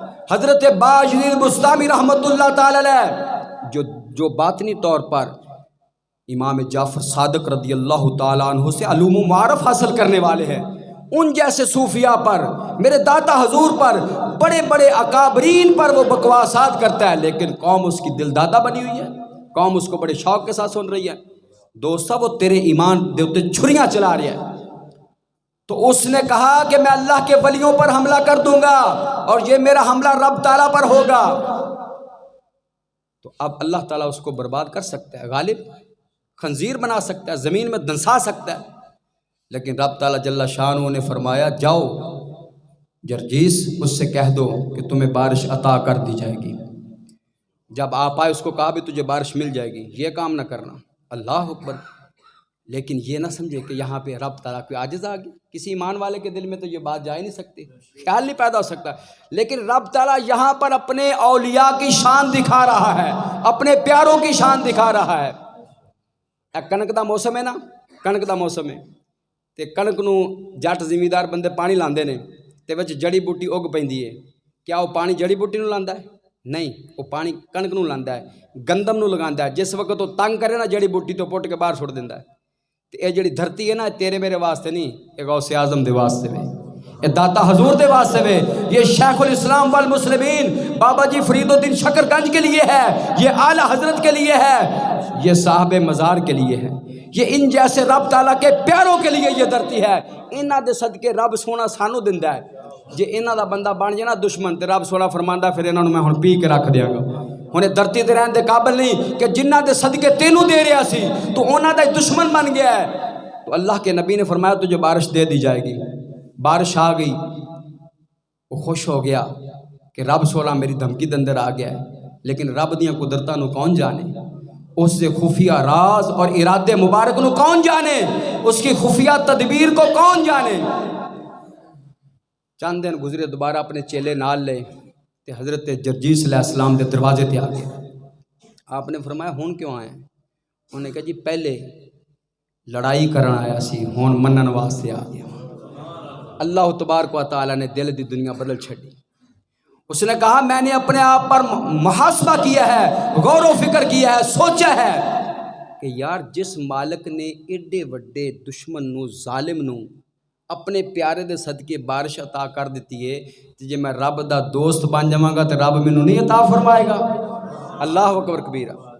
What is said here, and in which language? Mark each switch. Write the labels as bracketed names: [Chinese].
[Urdu] حضرت باجدید بستامی رحمۃ اللہ تعالی علیہ جو باطنی طور پر امام جعفر صادق رضی اللہ تعالیٰ عنہ سے علوم و معارف حاصل کرنے والے ہیں, ان جیسے صوفیاء پر, میرے داتا حضور پر, بڑے بڑے اکابرین پر وہ بکواسات کرتا ہے, لیکن قوم اس کی دل دادا بنی ہوئی ہے. قوم اس کو بڑے شوق کے ساتھ سن رہی ہے. [Punjabi] دوستو وہ تیرے ایمان دے اوتے چھریاں چلا رہی ہے. [Urdu] تو اس نے کہا کہ میں اللہ کے ولیوں پر حملہ کر دوں گا, اور یہ میرا حملہ رب تعالیٰ پر ہوگا. تو اب اللہ تعالیٰ اس کو برباد کر سکتا ہے, غالب خنزیر بنا سکتا ہے, زمین میں دنسا سکتا ہے. لیکن رب تعالیٰ جل شانہ نے فرمایا جاؤ جرجیس اس سے کہہ دو کہ تمہیں بارش عطا کر دی جائے گی. جب آپ آئے اس کو کہا بھی تجھے بارش مل جائے گی, یہ کام نہ کرنا. اللہ اکبر. لیکن یہ نہ سمجھے کہ یہاں پہ رب تعالیٰ کوئی عاجز آ گئی. کسی ایمان والے کے دل میں تو یہ بات جا ہی نہیں سکتی, خیال نہیں پیدا ہو سکتا. لیکن رب تعالیٰ یہاں پر اپنے اولیاء کی شان دکھا رہا ہے, اپنے پیاروں کی شان دکھا رہا ہے. [Punjabi] کنک دا موسم ہے نا, کنک دا موسم ہے تے کنک نو جٹ زمیندار بندے پانی لاندے نے تے وچ جڑی بوٹی اگ پیندی ہے. کیا وہ پانی جڑی بوٹی نو لاندا ہے؟ نہیں, وہ پانی کنک نو لاندا ہے, گندم نو لگاندا ہے. جس وقت وہ تنگ کرے نا جڑی بوٹی تو پٹ کے باہر چھوڑ دیندا ہے. تے اے جڑی دھرتی ہے نا, تیرے میرے واسطے نہیں, اے غوث اعظم دے واسطے وے, [Urdu] اے داتا حضور دے واسطے وے, یہ شیخ الاسلام والمسلمین بابا جی فرید الدین شکر گنج کے لیے ہے, یہ اعلیٰ حضرت کے لیے ہے, یہ صاحب مزار کے لیے ہے, یہ ان جیسے رب تعالیٰ کے پیاروں کے لیے یہ دھرتی ہے. [Punjabi] انہاں دے صدقے رب سونا سانو دیندا ہے. جے انہاں دا بندہ بن جائے نا دشمن, تے رب سونا فرماندا پھر انہاں نو میں ہن پی کے رکھ دیاں گا. ہن دھرتی تے رہن دے قابل نہیں کہ جنہاں دے صدقے تینوں دے رہا سی تو انہاں دا دشمن بن گیا ہے. [Urdu] تو اللہ کے نبی نے فرمایا تجھے بارش دے دی جائے گی. بارش آ گئی, وہ خوش ہو گیا کہ رب سونا میری دھمکی دے اندر آ گیا ہے. [Punjabi] لیکن رب دیاں قدرتاں نو کون جانے, اس سے خفیہ راز اور ارادے مبارک نو کون جانے, [Urdu] اس کی خفیہ تدبیر کو کون جانے. [Punjabi] چند دن گزرے, دوبارہ اپنے چیلے نال لے تے حضرت جرجیس علیہ السلام دے دروازے تے آ گئے. آپ نے فرمایا ہون کیوں آئے؟ انہوں نے کہا جی پہلے لڑائی کرنا آیا سی, ہون منن واسطے آ گیا. اللہ تبارک و تعالیٰ نے دل دی دنیا بدل چھڑی. [Urdu] اس نے کہا میں نے اپنے آپ پر محاسبہ کیا ہے, غور و فکر کیا ہے, سوچا ہے کہ یار جس مالک نے [Punjabi] ایڈے وڈے دشمن نو, ظالم نو اپنے پیارے دے صدقے بارش عطا کر دیتی ہے, جے میں رب دا دوست بن جاواں گا تو رب مینوں نہیں عطا فرمائے گا. اللہ اکبر کبیرہ.